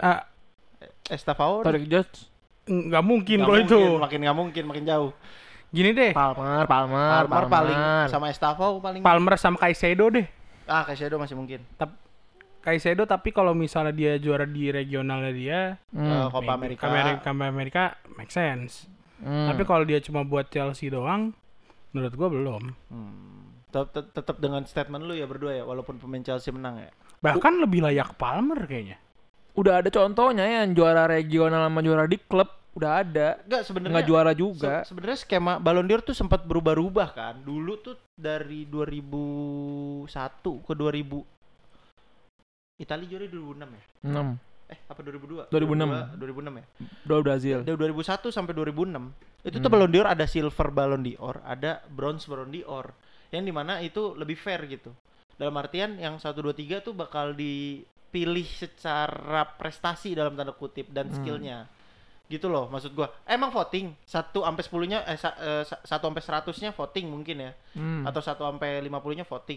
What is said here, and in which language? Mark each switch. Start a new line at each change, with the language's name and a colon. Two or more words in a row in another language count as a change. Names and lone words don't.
Indonesian: Estafao Tarik Jones. nggak mungkin kalau itu. Makin nggak mungkin, makin jauh. Gini deh, Palmer Paling sama Estafao paling. Palmer sama Caicedo deh. Caicedo masih mungkin. Caicedo, tapi kalau misalnya dia juara di regionalnya dia, Copa maybe America. Amerika
English: make sense.
Indonesian: Tapi kalau dia cuma buat Chelsea doang, menurut gua belum. Tetap dengan statement lu ya berdua ya, walaupun pemain Chelsea menang ya. Bahkan lebih layak Palmer kayaknya. Udah ada contohnya ya, yang juara regional sama juara di klub udah ada. Enggak, sebenarnya Nggak juara juga. Sebenarnya skema Ballon d'Or tuh sempat berubah-ubah kan. Dulu tuh dari 2001 ke 2000. Italia juara 2006 ya? 6. Apa 2002? 2006 ya? Dua Brazil. Dari 2001 sampai 2006. Itu tuh Ballon d'Or ada silver Ballon d'Or, ada bronze Ballon d'Or. Yang dimana itu lebih fair gitu. Dalam artian yang 1, 2, 3 tuh bakal dipilih secara prestasi dalam tanda kutip dan skillnya. Gitu loh maksud gua. Emang voting 1 sampai 10-nya 1 sampai 100-nya voting mungkin ya. Atau 1 sampai 50-nya voting.